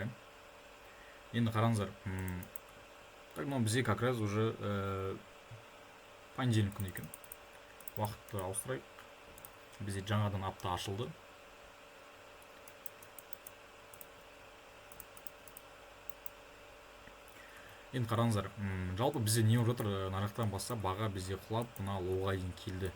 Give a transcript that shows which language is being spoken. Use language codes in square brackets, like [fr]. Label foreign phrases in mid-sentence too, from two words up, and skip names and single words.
[kk] Енді қараңыздар. [ru] Так, но [kk] бізде [ru] как раз уже понедельник [kk] күні екен. Уақытты ауыстырайық. Бізде жаңадан апта ашылды. Енді қараңыздар, жалпы бізде не болып жатыр, нарықтан бастап баға бізде құлап, мына лоуға дейін келді.